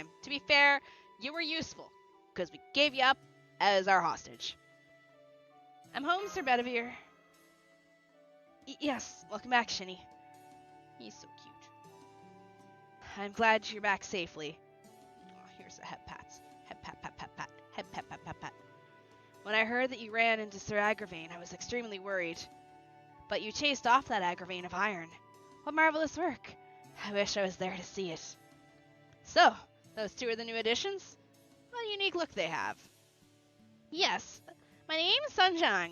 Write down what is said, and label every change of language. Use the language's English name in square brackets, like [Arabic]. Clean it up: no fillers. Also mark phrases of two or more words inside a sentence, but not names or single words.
[English] To be fair, you were useful, because we gave you up as our hostage. I'm home, Sir Bedivere. Yes, welcome back, Shini. He's so cute. I'm glad you're back safely. Oh, here's a head pats. Head pat, pat, pat, pat. Head pat, pat, pat, pat. When I heard that you ran into Sir Agravain, I was extremely worried. But you chased off that Agravain of iron. What marvelous work. I wish I was there to see it. So, those 2 are the new additions? What a unique look they have. Yes, my name is Sunshang.